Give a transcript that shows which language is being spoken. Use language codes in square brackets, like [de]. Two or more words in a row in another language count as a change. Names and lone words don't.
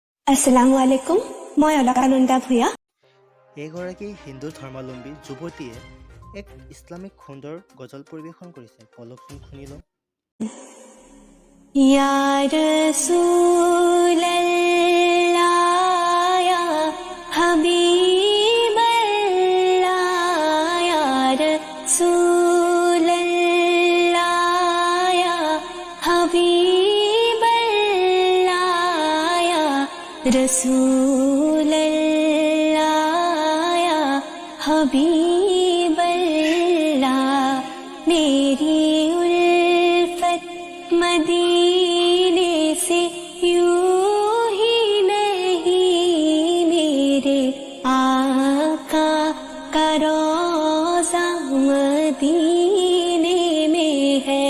[ar] السلام عليكم, [as] মই অলকানন্দা ভূঞা। এগৰাকী হিন্দু ধৰ্মাৱলম্বী যুৱতীয়ে এক ইছলামিক সুন্দৰ গজল পৰিৱেশন কৰিছে। বলকচোন শুনি লওঁ। [ar] يا رسول الله يا حبيب الله يا رسول الله يا حبيب الله يا رسول الله يا [ur] হাবিবাল্লাহ میری الفت مدینے سے یوں ہی نہیں، میرے آقا کا روضہ مدینے میں ہے.